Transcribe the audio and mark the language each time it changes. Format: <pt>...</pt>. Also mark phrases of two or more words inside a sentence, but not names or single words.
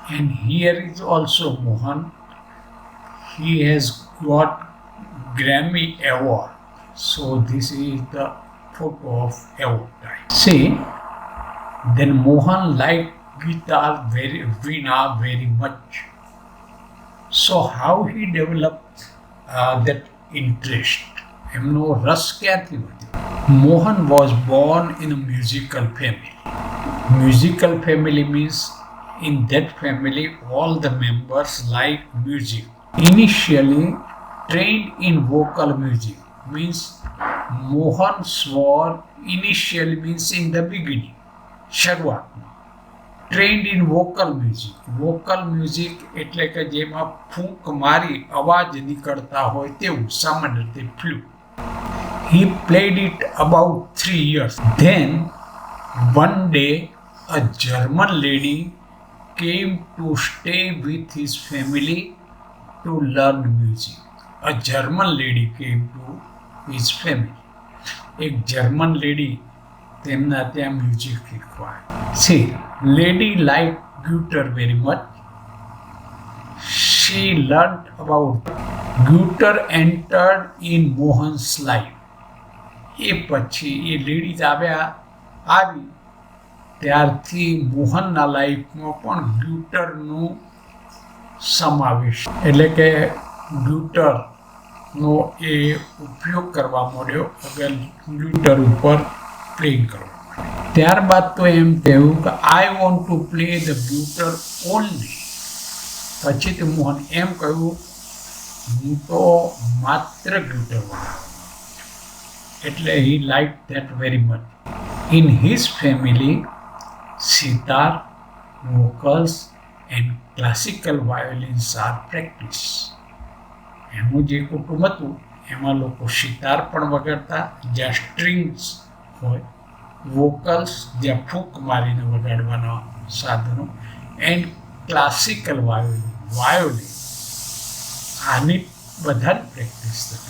<en>And here is also Mohan. He has got Grammy Award. So this is the photo of award time. See, then Mohan liked Veena very much. So how he developed that interest?</en> <gu>એમનો રસ ક્યાંથી વધ્યો?</gu> <en>Mohan was born in a musical family. Musical family means in that family all the members like music. Initially trained in vocal music means Mohan swore initially means in the beginning.</en> <gu>શરૂઆતમાં</gu> <en>trained in vocal music</en> <gu>એટલે કે જેમાં ફૂંક મારી અવાજ નીકળતા હોય તેવું, સામાન્ય રીતે ફ્લૂટ.</gu> <en>He played it about 3 years. Then one day a German lady came to stay with his family to learn music. A German lady came to his family.</en> <gu>એક</gu> <en>German lady</en> <gu>તેમના ત્યાં મ્યુઝિક શીખવા.</gu> <en>See, lady liked guitar very much. She learned about guitar entered in Mohan's life.</en> <gu>એ પછી એ લેડીઝ આવી ત્યારથી મોહનના લાઈફમાં પણ ગ્યુટરનો સમાવેશ, એટલે કે ગ્યુટરનો એ ઉપયોગ કરવા માંડ્યો, અગર ગ્યુટર ઉપર પ્લેઇંગ કરવા માંડ્યો. ત્યારબાદ તો એમ કહેવું કે</gu> <en>I want to play the guitar only.</en> <gu>પછી તો મોહન એમ કહ્યું હું તો માત્ર ગ્યુટર વગાડું. એટલે</gu> <en>he liked that very much. In his family, sitar, vocals and classical violins are practiced.</en> <gu>એનું જે કુટુંબ હતું એમાં લોકો સિતાર પણ વગાડતા જ્યાં સ્ટ્રિંગ્સ હોય, વોકલ્સ જ્યાં ફૂંક મારીને વગાડવાના સાધનો,</gu> <en>and classical violin</en> <gu>આની બધાની પ્રેક્ટિસ થતી.</gu>